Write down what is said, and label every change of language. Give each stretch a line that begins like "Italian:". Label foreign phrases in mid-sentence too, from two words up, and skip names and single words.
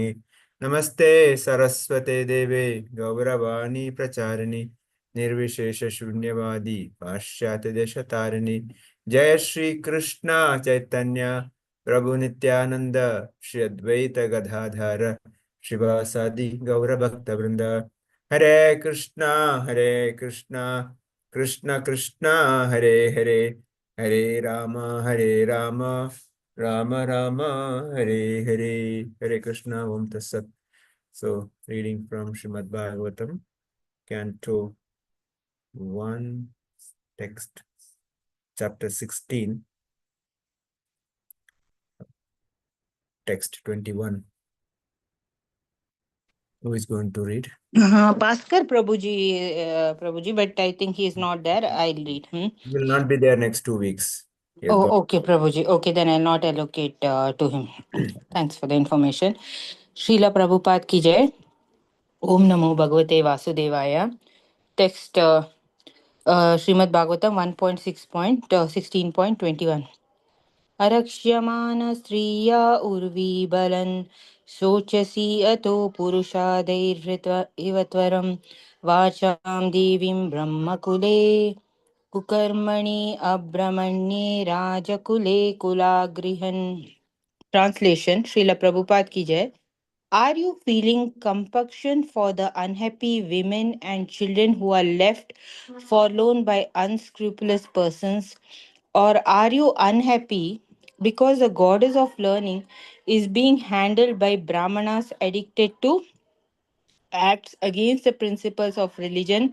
Sanskrit: नमस्ते सरस्वते देवे गौरवाणी प्रचारिणि निर्विशेषशून्यवादी पाश्चात्यदेशतारिणि। जय श्री कृष्ण चैतन्य प्रभु नित्यानंद श्री अद्वैत गदाधर शिवासादि गौरभक्तवृंद। हरे कृष्णा कृष्ण कृष्ण हरे हरे, हरे राम राम राम हरे हरे। हरे कृष्णा। ओम तत्सत।
English: So, reading from Srimad Bhagavatam, Canto 1, text, chapter 16, text 21. Who is going to read? Bhaskar Prabhuji, but I think he is not there. I'll read. He will not be there next 2 weeks. He has Oh, got. okay, Prabhuji. Okay, then I'll not allocate to him. Thanks for the information.
Hindi: श्रील प्रभुपाद की जय.
Sanskrit: ॐ नमो भगवते वासुदेवाय. Text Srimad Bhagavatam 1.6.16.21. अरक्ष्यमाण स्त्रिय उर्वि बालान् शोचसि अतो पुरुषादैर्हृत्वा इवत्वरं वाचं देवीं ब्रह्मकुले कुकर्मणि अब्रह्मण्ये राजकुले कुलगृहान्.
English: Translation.
Hindi: श्रील प्रभुपाद की जय.
English: Are you feeling compassion for the unhappy women and children who are left forlorn by unscrupulous persons? Or are you unhappy because the goddess of learning is being handled by brahmanas addicted to acts against the principles of religion?